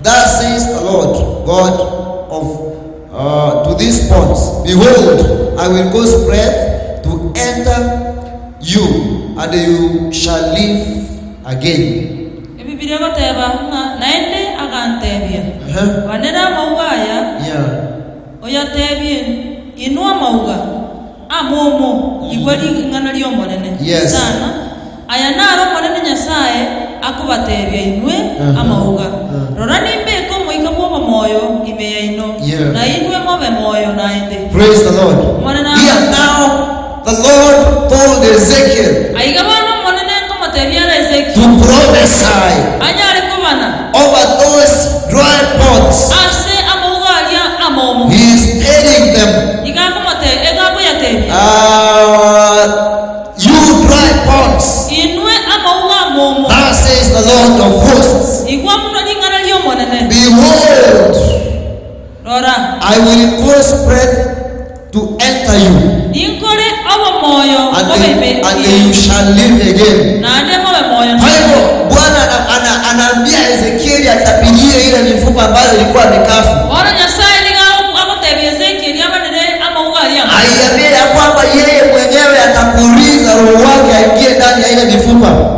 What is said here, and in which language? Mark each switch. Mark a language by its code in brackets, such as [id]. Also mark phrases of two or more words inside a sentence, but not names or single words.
[en] Thus says the Lord God to these ponds, behold, I will cause breath to enter you, and you shall live again. Yes. [guz] Ayanaro mwanene Nyasaye akubatebya inwe amauga rora nimbeko moika bwo moyo imeya ino na inwe mobe moyo naende. [en] Praise the Lord. Here now the Lord told Ezekiel to prophesy over those dry ponds. He is telling them, you dry ponds, thus says the Lord of hosts, behold, I will cause breath to enter you, and you shall live again. [sw] Kwa hivyo Bwana anaambia Ezekieli atapigie ile mifupa ambayo ilikuwa mikafu. Aiambia ya kwamba yeye mwenyewe atapuliza roho wake aingie ndani ya ile mifupa.